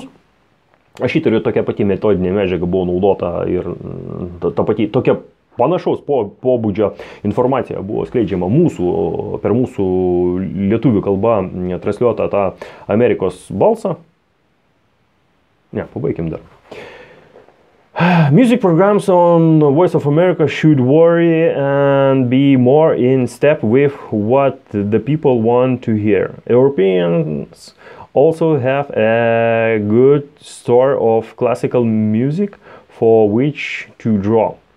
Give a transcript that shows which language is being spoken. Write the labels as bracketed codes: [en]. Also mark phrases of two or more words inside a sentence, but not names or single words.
[lt] Aš įtariu, tokia pati metodinė medžiaga buvo naudota ir tokia panašaus pobūdžio informacija buvo skleidžiama per mūsų lietuvių kalbą transliuotą tą Amerikos balsą. Pabaikim dar. [en] Music programs on Voice of America should vary and be more in step with what the people want to hear. Europeans also have a good store of classical music from which to draw.